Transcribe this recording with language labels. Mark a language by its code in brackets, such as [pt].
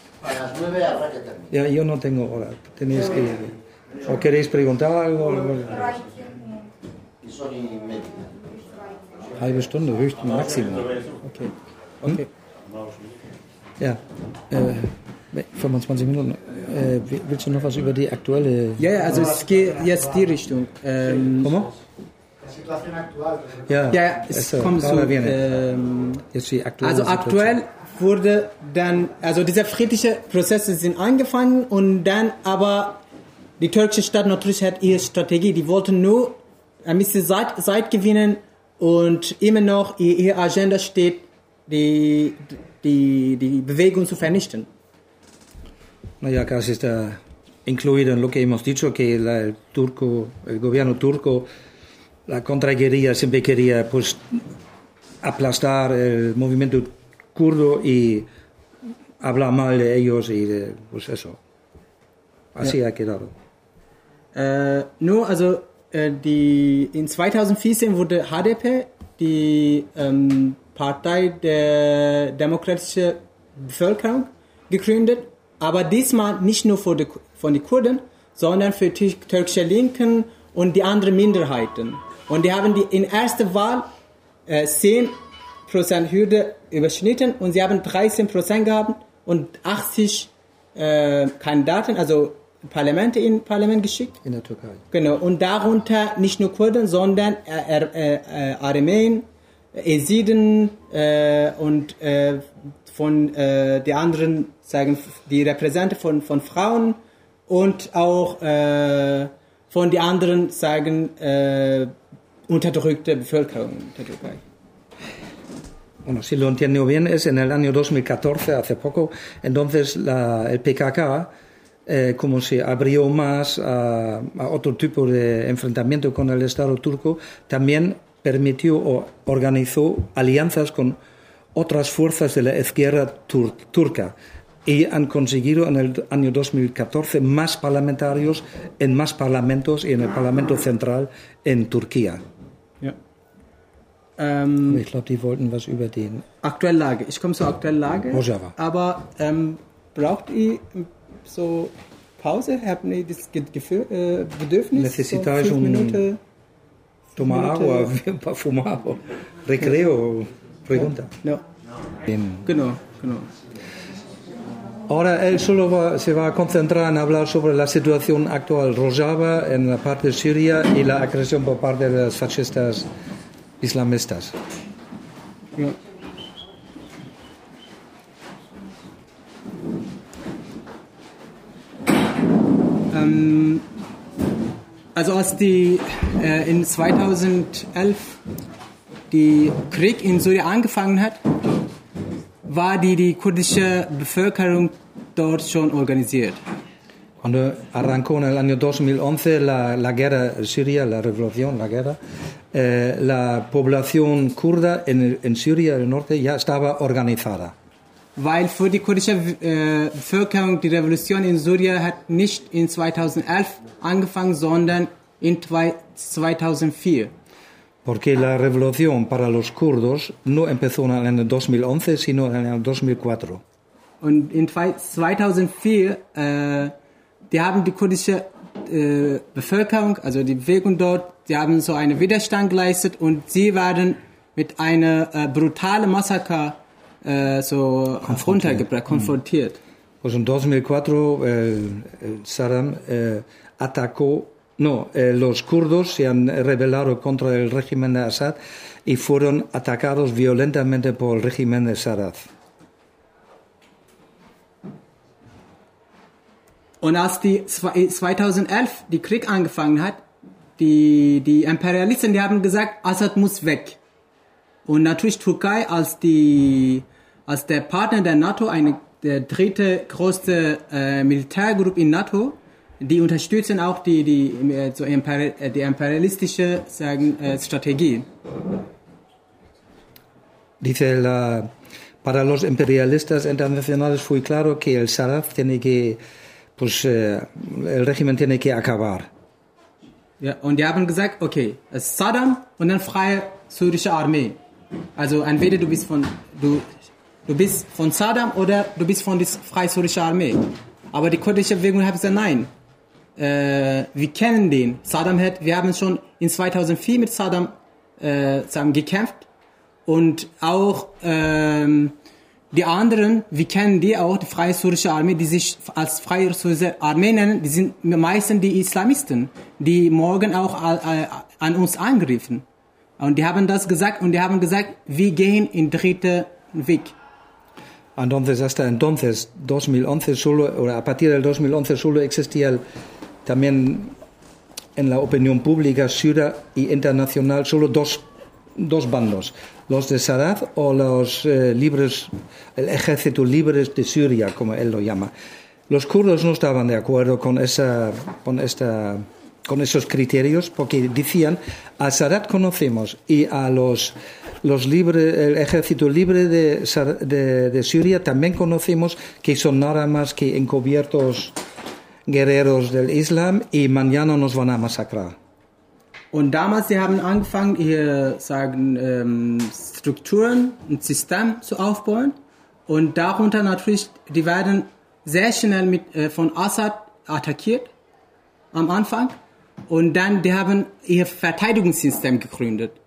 [es] A las 9 habrá que terminar. Ya, yo no tengo hora. Tenéis que ir. ¿O queréis preguntar algo? Y son inmediatos. [de] Halbe Stunde, höchstens maximal. Ok. Ja. 25 Minuten. Willst du noch was über die aktuelle. Ja, yeah, also es geht jetzt die Richtung. [es] ¿Cómo? [de] Ja, es kommt so. Jetzt die aktuelle. Also aktuell. Wurde dann, also diese friedlichen Prozesse sind angefangen und dann aber die türkische Stadt natürlich hat ihre Strategie, die wollten nur ein bisschen Zeit gewinnen und immer noch ihre Agenda steht, die Bewegung zu vernichten. [es] Naja, casi está incluido en lo que hemos dicho, que el gobierno turco, la contraguerrilla siempre quería pues aplastar el movimiento kurdo y habla mal de ellos y de, pues eso. Así ha quedado. [de] In 2014 wurde HDP, die Partei der demokratischen Bevölkerung, gegründet, aber diesmal nicht nur von die Kurden, sondern für türkische Linken und die anderen Minderheiten. Und die haben die in erster Wahl 10% Hürde überschnitten und sie haben 13% gehabt und 80 Kandidaten, also Parlamente in Parlament geschickt. In der Türkei. Genau, und darunter nicht nur Kurden, sondern Armenien, Esiden und von den anderen, sagen die Repräsentanten von Frauen und auch von den anderen, sagen unterdrückte Bevölkerung in der Türkei. [es] Bueno, si lo entiendo bien, es en el año 2014, hace poco, entonces el PKK como se abrió más a otro tipo de enfrentamiento con el Estado turco, también permitió o organizó alianzas con otras fuerzas de la izquierda turca y han conseguido en el año 2014 más parlamentarios en más parlamentos y en el Parlamento Central en Turquía. [de] Ich glaube, die wollten was über den... Aktuelle Lage. Ich komme zur aktuellen Lage. Rojava. Aber braucht ihr so Pause? Habt ihr das Gefühl, Bedürfnis? [es] Necessitage [de] so fünf Minuten? [es] Tomar agua, un [de] paar [es] fumado. Recreo, pregunta. [de] No. Genau, genau. [es] Ahora él solo se va a concentrar en hablar sobre la situación actual Rojava en la parte de Siria y la agresión por parte de los fascistas islamistas. [de] Also als die in 2011 die Krieg in Syrien angefangen hat, war die kurdische Bevölkerung dort schon organisiert. [es] Cuando arrancó en el año 2011 la guerra en Siria, la revolución, la guerra, la población kurda en Siria del norte ya estaba organizada. [de] Weil für die kurdische Bevölkerung die Revolution in Syrien hat nicht in 2011 angefangen, sondern in 2004. [es] Porque la revolución para los kurdos no empezó en el año 2011, sino en el año 2004. [de] Und in 2004 die haben die kurdische Bevölkerung, also die Bewegung dort, die haben so einen Widerstand geleistet und sie werden mit einem brutalen Massaker konfrontiert. [es] Pues en 2004 Saddam atacó, no, los kurdos se han rebelado contra el régimen de Assad y fueron atacados violentamente por el régimen de Assad. [de] Und als die 2011 die Krieg angefangen hat, die Imperialisten, die haben gesagt, Assad muss weg. Und natürlich Türkei als der Partner der NATO, der dritte größte Militärgruppe in NATO, die unterstützen auch die imperialistische Strategie. [es] Dice la, para los imperialistas internacionales fue claro que el Saraf tiene que el régimen tiene que acabar. [de] Ja, und die haben gesagt, okay, es ist Saddam und dann freie syrische Armee. Also entweder du bist von Saddam oder du bist von der freie syrische Armee. Aber die kurdische Bewegung hat gesagt, nein, wir kennen den. Saddam hat, wir haben schon in 2004 mit Saddam zusammen gekämpft und auch die anderen, wir kennen die auch, die Freie Syrische Armee, die sich als Freie Syrische Armee nennen, die sind meistens die Islamisten, die morgen auch an uns angriffen. Und die haben das gesagt und die haben gesagt, wir gehen in dritten Weg. [es] Entonces, hasta entonces, 2011 solo, oder a partir del 2011 solo existía también en la opinión pública syria y internacional solo dos bandos. Los de Sadat o los libres, el ejército libres de Siria, como él lo llama. Los kurdos no estaban de acuerdo con esos criterios porque decían, a Sadat conocemos y a los libres, el ejército libre de Siria también conocemos, que son nada más que encubiertos guerreros del Islam y mañana nos van a masacrar. [de] Und damals, sie haben angefangen, hier sagen Strukturen, ein System zu aufbauen. Und darunter natürlich, die werden sehr schnell von Assad attackiert am Anfang. Und dann, die haben ihr Verteidigungssystem gegründet.